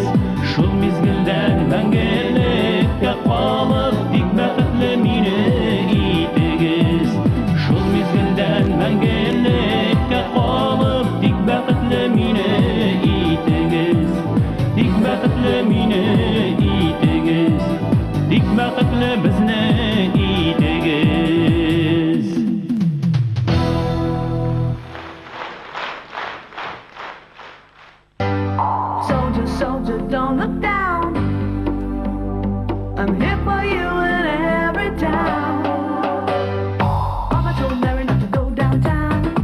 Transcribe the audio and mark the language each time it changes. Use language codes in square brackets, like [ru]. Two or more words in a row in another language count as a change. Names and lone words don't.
[tt] Шул мизгелдән мәңгелеккә калып тик бәхетле мине итегез Шул мизгелдән мәңгелеккә калып тик бәхетле мине итегез Тик бәхетле мине итегез Тик бәхетле безне итегез [en] Soldier, soldier, don't look down. I'm here for you in every town. Mama told Mary not to go downtown.